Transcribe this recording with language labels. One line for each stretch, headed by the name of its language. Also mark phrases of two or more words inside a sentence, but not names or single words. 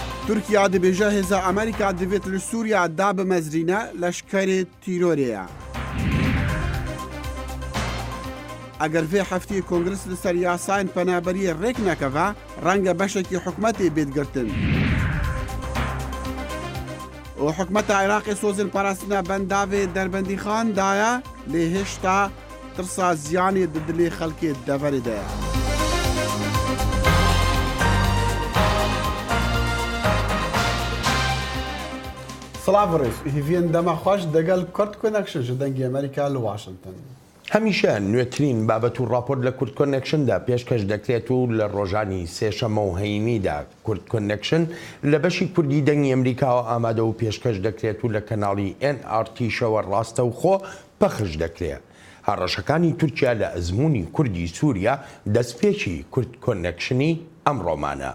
Central Kurdish: تورکیا دبێژە هێزە ئەمریکا دەبێت لە سووریا دابمەزرینە لەشکری تیرۆریەیە.
Kurdish: ئەگەر vê hefteyê Kongres li ser yasayên penaberiyê rêk nekeve, renge beşekî hikûmetê bêdgirtin. û hikûmeta Iraqê sozên parastina bendavê Derbendîxan daye lê hêşta tirsa ziyanê di dilê xelkê deverê de ye. سلااو ڕێز هیڤێن دەما خۆش دەگەل کورد کۆنەکشن ji dengê Amerîka li Washington.
Central Kurdish: هەمیشە نوێترین بابەت و راپۆرت لە کورد کۆنێکشندا پێشکەش دەکرێت و لە ڕۆژانی سێشەمە و هەیمیدا کورد کۆنێکشن لە بەشی کوردی دەنگی ئەمریکاوە ئامادە و پێشکەش دەکرێت و لە کەناڵی NRT شەوە ڕاستە و خۆ پەخش دەکرێت. هەڕەشەکانی تورکیا لە ئەزموونی کوردی سووریا دەستپێکی کورد کۆنێکشنی ئەمڕۆمانە.